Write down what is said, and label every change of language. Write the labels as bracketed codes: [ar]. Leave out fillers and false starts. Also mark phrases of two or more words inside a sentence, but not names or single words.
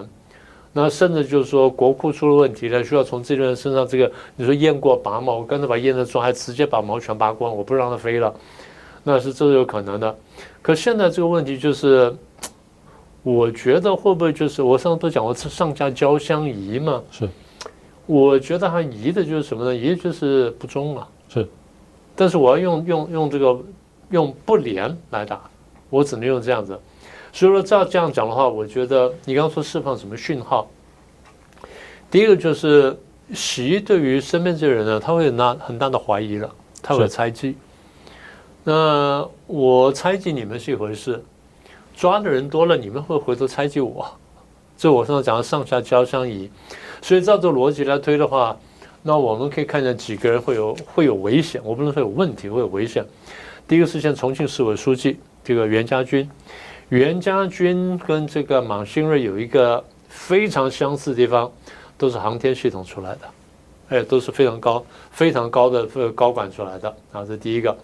[zh] 那甚至就是說國庫出了問題了，需要從這些人身上這個你說雁過拔毛，我乾脆把雁的抓，還直接把毛全拔光，我不讓它飛了，那是這是有可能的。可現在這個問題就是，我覺得會不會就是我上次不是講過上下交相宜嘛？是，我覺得他宜的就是什麼呢？宜的就是不忠嘛。是，但是我要用這個用不廉來打，我只能用這樣子。所以說照這樣講的話，我覺得你剛剛說釋放什麼訊號？第一個就是習對於身邊這些人呢，他會有很大的懷疑了，他會有猜忌。那我猜忌你們是一回事，抓的人多了，你們會回頭猜忌我，這我上次講的上下交相宜。所以照這個邏輯來推的話，那我們可以看見幾個人會有危險，我不能說有問題，會有危險。第一個是現在重慶市委書記這個袁家軍。袁家軍跟這個馬興瑞有一個非常相似的地方，都是航天系統出來的，都是非常高的高管出來的啊，這是第一個。